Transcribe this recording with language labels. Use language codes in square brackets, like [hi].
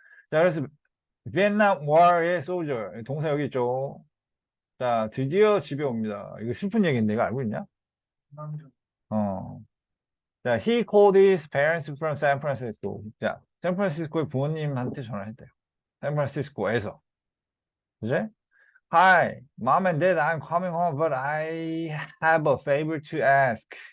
[ko] 자, 그래서 비엔남 war의 soldier. 동사 여기 있죠. 자, 드디어 집에 옵니다. 이거 슬픈 얘기인데, 이거 알고 있냐? 남자. 어. [en] 자, he called his parents from San Francisco. [ko] 자, 샌프란시스코의 부모님한테 전화를 했대요. 샌프란시스코에서. 그제? [en] Hi, mom and dad, I'm coming home, but I have a favor to ask.